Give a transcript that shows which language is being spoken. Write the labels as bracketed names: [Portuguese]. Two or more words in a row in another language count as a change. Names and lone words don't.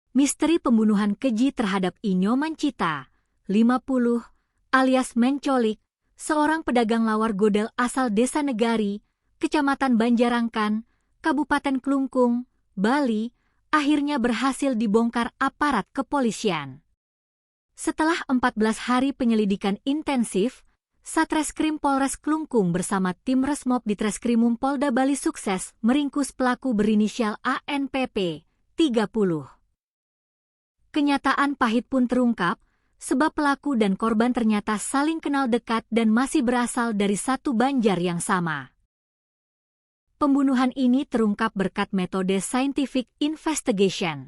[Indonesian] Misteri pembunuhan keji terhadap Inyo Mancita, 50, alias Mencolik, seorang pedagang lawar godel asal Desa Negari, Kecamatan Banjarangkan, Kabupaten Klungkung, Bali, akhirnya berhasil dibongkar aparat kepolisian. Setelah 14 hari penyelidikan intensif, Satreskrim Polres Klungkung bersama tim Resmob di Treskrimum Polda Bali sukses meringkus pelaku berinisial ANPP, 30. Kenyataan pahit pun terungkap, sebab pelaku dan korban ternyata saling kenal dekat dan masih berasal dari satu banjar yang sama. Pembunuhan ini terungkap berkat metode [English] scientific investigation.